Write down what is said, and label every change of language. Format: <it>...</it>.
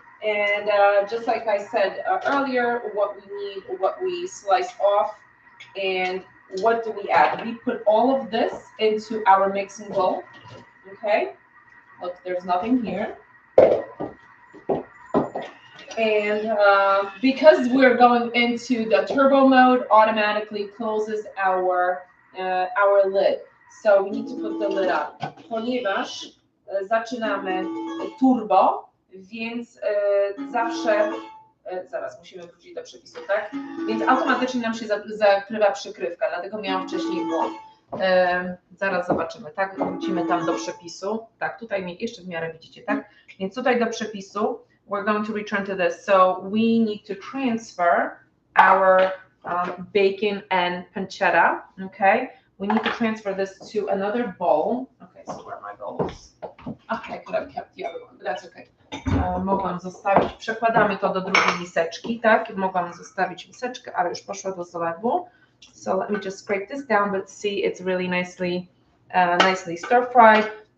<en>And just like I said earlier, what we need, what we slice off, and what do we add? We put all of this into our mixing bowl, okay? Look, there's nothing here. And because we're going into the turbo mode, automatically closes our lid. So we need to put the lid up.</en> <pl>Ponieważ zaczynamy turbo, więc zawsze, zaraz musimy wrócić do przepisu, tak? Więc automatycznie nam się zakrywa przykrywka, dlatego miałam wcześniej błąd. Zaraz zobaczymy, tak? Wrócimy tam do przepisu. Tak, tutaj jeszcze w miarę widzicie, tak? Więc tutaj do przepisu.</pl> <en>We're going to return to this. So we need to transfer our bacon and pancetta, okay? We need to transfer this to another bowl. Okay, so where are my bowls? Okay, I could have kept the other one, but that's okay.</en> <pl>Mogłam zostawić, przekładamy to do drugiej miseczki, tak? Mogłam zostawić miseczkę, ale już poszła do zalewu.</pl> <en>So let me just scrape this down, but see it's really nicely stir-fried.</en>